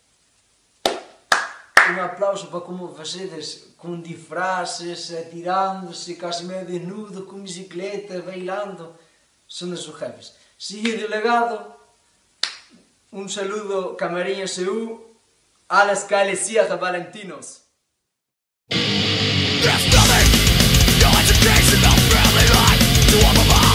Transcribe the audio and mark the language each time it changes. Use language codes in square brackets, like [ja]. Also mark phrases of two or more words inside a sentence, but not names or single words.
[gl] Un aplauso para como facedes con disfraces, tirándose, casi medio desnudo, con bicicletas, bailando. Son os jefes. Seguide o legado. [es] Un saludo, Camariñas EU, a las Calesías de Valentinos. [en] There's nothing, no education, no family life to